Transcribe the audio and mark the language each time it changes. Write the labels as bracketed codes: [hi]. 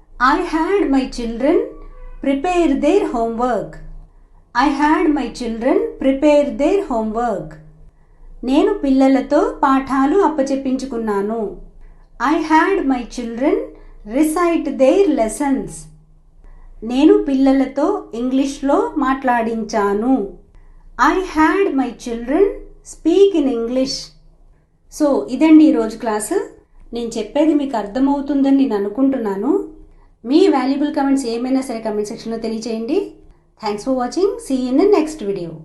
[en] I had my children prepare their homework, I had my children prepare their homework. [te] నేను పిల్లలతో పాఠాలు అప్పచెప్పించుకున్నాను. [en] I had my children recite their lessons. [te] నేను పిల్లలతో ఇంగ్లీష్లో మాట్లాడించాను. [en] I had my children speak in English. [te] So ఇదండి ఈరోజు class. నేను చెప్పేది మీకు అర్థమవుతుందని నేను అనుకుంటున్నాను. మీ వాల్యుబుల్ కమెంట్స్ ఏమైనా సరే కమెంట్ సెక్షన్లో తెలియచేయండి. [en] Thanks for watching. See you in the next video.